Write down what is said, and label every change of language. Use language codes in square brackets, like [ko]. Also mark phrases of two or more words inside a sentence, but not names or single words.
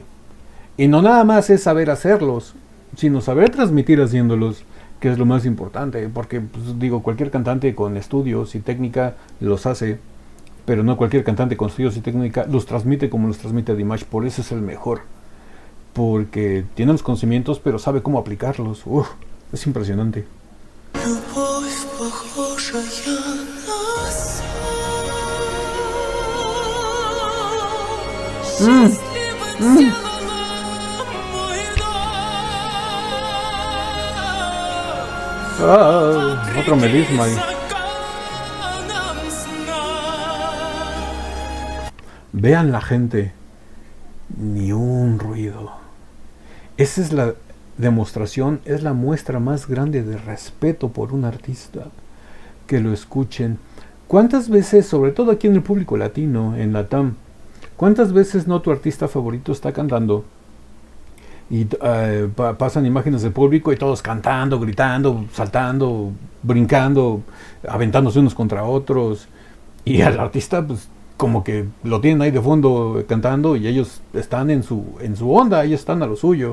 [es] Y no nada más es saber hacerlos, sino saber transmitir haciéndolos, que es lo más importante. Porque, pues, digo, cualquier cantante con estudios y técnica los hace, pero no cualquier cantante con estudios y técnica los transmite como los transmite Dimash. Por eso es el mejor, porque tiene los conocimientos, pero sabe cómo aplicarlos. Es impresionante. [ru] Любовь, похожая на сон. Счастливым сделала мой дом. [es] Otro melisma ahí. [ru] Законом сна. [es] Vean la gente, ni un ruido. Esa es la demostración, es la muestra más grande de respeto por un artista. Que lo escuchen. ¿Cuántas veces, sobre todo aquí en el público latino, en Latam, cuántas veces no tu artista favorito está cantando y pasan imágenes del público y todos cantando, gritando, saltando, brincando, aventándose unos contra otros, y al artista pues como que lo tienen ahí de fondo cantando y ellos están en su onda, ellos están a lo suyo?